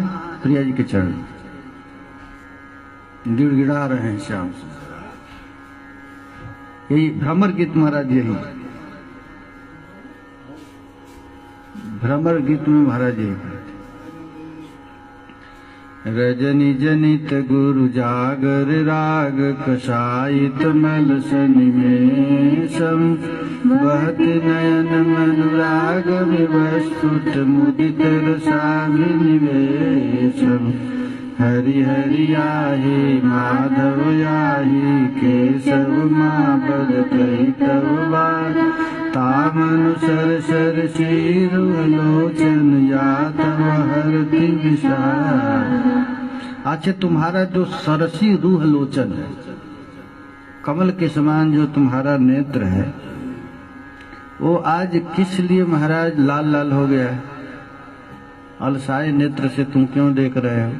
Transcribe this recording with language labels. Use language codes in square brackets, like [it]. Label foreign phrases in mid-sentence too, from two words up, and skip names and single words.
[hi] प्रिया जी के चरण गिड़गिड़ा रहे हैं श्याम सुंदर। यही भ्रमर गीत महाराज, यही भ्रमर गीत में महाराज यही कहते, [sa] रजनी जनित गुरु जागर राग कषायित मलसन निमेषम, बहति नयन मनुराग विस्फुट मुदित रसाभिनिवेशम, हरि हरि आहि माधव आहि केशव मापद कही तव बात, तामनु सर सर लोचन या तव हरति विशाल। [hi] अच्छा तुम्हारा जो सरसी रूह लोचन है, कमल के समान जो तुम्हारा नेत्र है, वो आज किस लिए महाराज लाल लाल हो गया है? अलसाए नेत्र से तुम क्यों देख रहे हो?